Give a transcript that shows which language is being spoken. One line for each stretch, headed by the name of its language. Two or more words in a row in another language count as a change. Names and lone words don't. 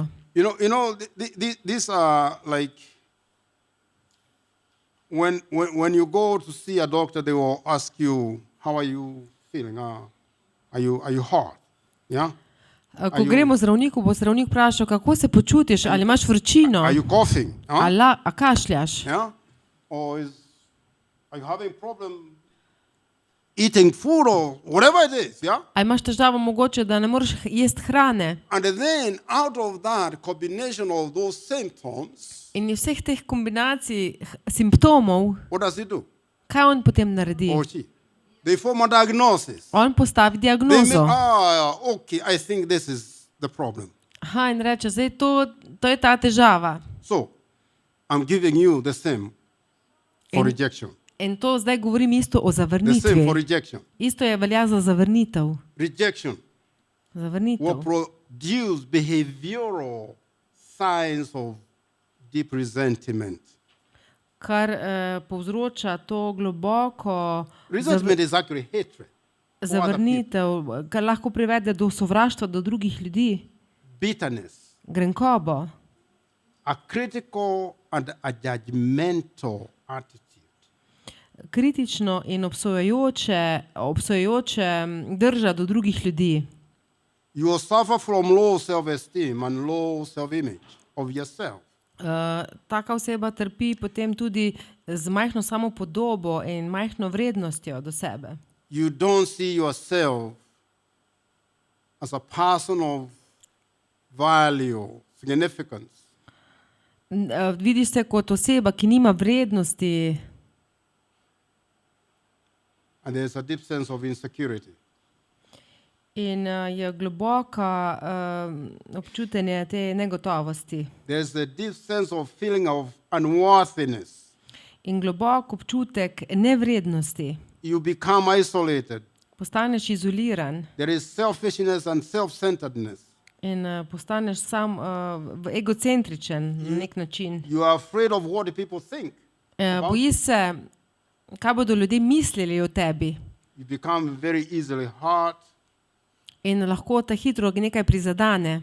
English: These are like when you go to see a doctor, they will ask you, "How are you feeling? Are you hot? Yeah.
Slovenian: Ko gremo zdravniku, bo zdravnik vprašal, kako se počutiš, ali imaš vročino,
English: Are you coughing? Huh?
Slovenian: a kašljaš,
English: Yeah. Or are you having problem eating food or whatever it is? Yeah.
Slovenian: ali imaš težavo mogoče, da ne moreš jesti hrane.
English: And then out of that combination of those symptoms,
Slovenian: In iz vseh teh kombinacij simptomov,
English: what does he do?
Slovenian: kaj on potem naredi?
English: Or she? They form a diagnosis.
Slovenian: On postavi
English: They
Slovenian: diagnozo.
English: okay, I think this is the problem.
Slovenian: Aha, in reče, zdaj to je ta težava.
English: So, I'm giving you the same for
Slovenian: In-
English: rejection.
Slovenian: In to zdaj govorim isto o
English: The same for
Slovenian: zavrnitvi.
English: rejection.
Slovenian: Isto je velja za zavrnitev.
English: Rejection will
Slovenian: Zavrnitev.
English: produce behavioral signs of deep resentment.
Slovenian: Kar povzroča to globoko
English: Resentment is actually hatred. for other people.
Slovenian: zavrnitev, kar lahko privede do sovraštva do drugih ljudi,
English: Bitterness,
Slovenian: grenkobo,
English: a critical and a judgmental attitude.
Slovenian: kritično in obsojajoče drža do drugih ljudi.
English: You will suffer from low self-esteem and low self-image of yourself.
Slovenian: Taka oseba trpi potem tudi z majhno samopodobo in majhno vrednostjo do sebe.
English: You don't see yourself as a person of value, significance.
Slovenian: Vidiš se kot oseba, ki nima vrednosti,
English: And there's a deep sense of insecurity.
Slovenian: in je globoka občutenje te negotovosti.
English: There's a deep sense of feeling of unworthiness.
Slovenian: In globok občutek nevrednosti.
English: You become isolated.
Slovenian: Postaneš izoliran
English: There is selfishness and self-centeredness.
Slovenian: in postaneš sam egocentričen na nek način.
English: You are afraid of what the people think.
Slovenian: Bojiš se, kaj bodo ljudje mislili o tebi.
English: You become very easily hurt,
Slovenian: In lahko te hitro nekaj prizadane.